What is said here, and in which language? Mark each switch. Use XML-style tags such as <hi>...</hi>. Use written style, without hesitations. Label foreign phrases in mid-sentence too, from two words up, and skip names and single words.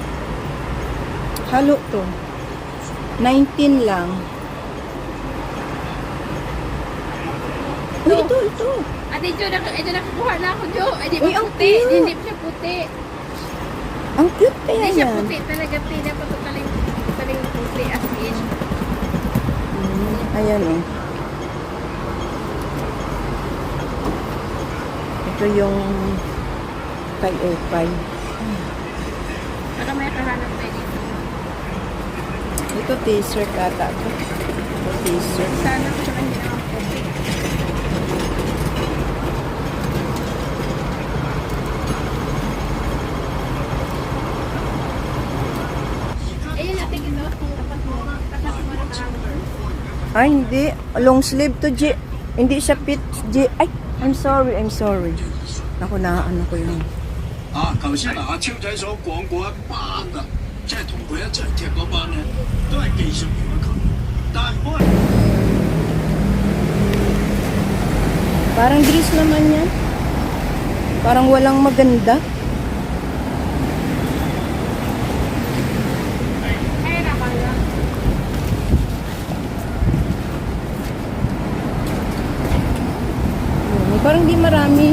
<tl>Halo to. 19 lang. Uy, ito. Ate Jo, ito nakakuha na ako Jo. Ay, di Uy, ba ang puti? cute. Hindi siya puti. Ang cute kaya Hindi siya yan. puti talaga. Tina pa ito taling puti as in. Ayan oh. Ito yung kay Opay. Baka may kahanap tayo dito. Ito t-shirt ata to. Ito t-shirt. Sana ko siya hindi na puti. Ayun natin ito. Tapat mo. Tapat mo ng araw. Ay, hindi.</tl> <en>Long sleeve</en> <tl>to, G. Hindi siya fit, G. Ay,</tl> <en>I'm sorry.</en> <tl>Ako na, ano ko yun.</tl> <yue>頭先嗱，阿超仔所講嗰一班啊，即係同佢一齊踢嗰班咧，都係技術員嘅球員，但係唔好。</yue> <tl>Parang dress naman yan. Parang walang maganda. Ay, nakala. Parang di marami.</tl>